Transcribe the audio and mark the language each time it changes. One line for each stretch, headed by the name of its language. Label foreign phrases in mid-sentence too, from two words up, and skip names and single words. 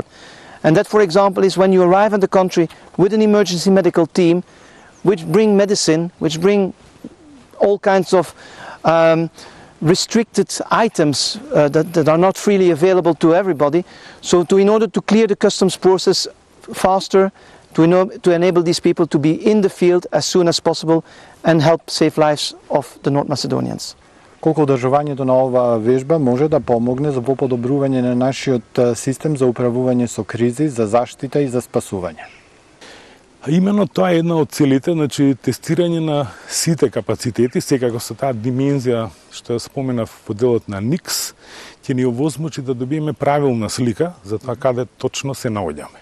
English: And that, for example, is when you arrive in the country with an emergency medical team, which bring medicine, which bring all kinds of restricted items that are not freely available to everybody. So in order to clear the customs process faster, to enable these people to be in the field as soon as possible and help save lives of the North Macedonians.
Macedonian: Колку одржувањето на оваа вежба може да помогне за подобрување на нашиот систем за управување со кризи, за заштита и за спасување? Именно тоа е една од целите, значи тестирање на сите капацитети, секако со таа димензија што ја споменав во делот на НИКС, ќе ни овозможи да добиеме правилна слика за тоа каде точно се наоѓаме.